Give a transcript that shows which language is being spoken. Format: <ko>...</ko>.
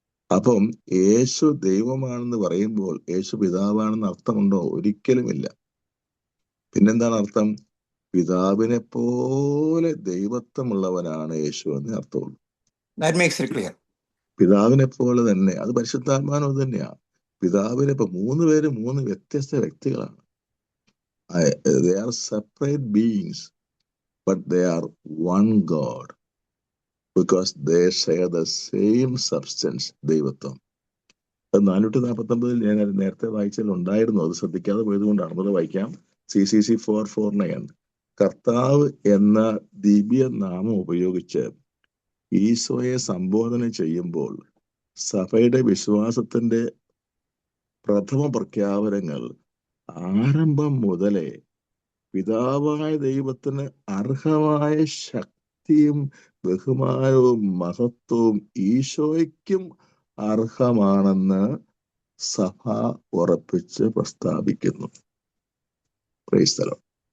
<ml>അപ്പം യേശു ദൈവമാണെന്ന് പറയുമ്പോൾ യേശു പിതാവാണെന്ന് അർത്ഥമുണ്ടോ? ഒരിക്കലുമില്ല. പിന്നെന്താണ് അർത്ഥം? പിതാവിനെ പോലെ ദൈവത്വമുള്ളവനാണ് യേശു എന്ന് അർത്ഥമുള്ളൂ. പിതാവിനെ പോലെ തന്നെ, അത് പരിശുദ്ധാത്മാവ് തന്നെയാണ്. പിതാവിനെ 3 പേര് 3 വ്യത്യസ്ത വ്യക്തികളാണ്.</ml> <en>They are separate beings, but they are one God, because they share the same substance, ദൈവത്വം.</en> <ml>അത് 449 ഞാൻ നേരത്തെ വായിച്ചാൽ ഉണ്ടായിരുന്നു, അത് ശ്രദ്ധിക്കാതെ പോയത് കൊണ്ടാണ്. അത് വായിക്കാം.</ml> <en>CCC 449.</en> <ml>കർത്താവ് എന്ന ദിവ്യ നാമം ഉപയോഗിച്ച് ഈശോയെ സംബോധന ചെയ്യുമ്പോൾ സഭയുടെ വിശ്വാസത്തിന്റെ പ്രഥമ പ്രഖ്യാപനങ്ങൾ ആരംഭം മുതലേ പിതാവായ ദൈവത്തിന് അർഹമായ ശക്തിയും ബഹുമാനവും മഹത്വവും ഈശോയ്ക്കും അർഹമാണെന്ന് സഭ ഉറപ്പിച്ച് പ്രസ്താവിക്കുന്നു.</ml> <en>Praise the lord.</en>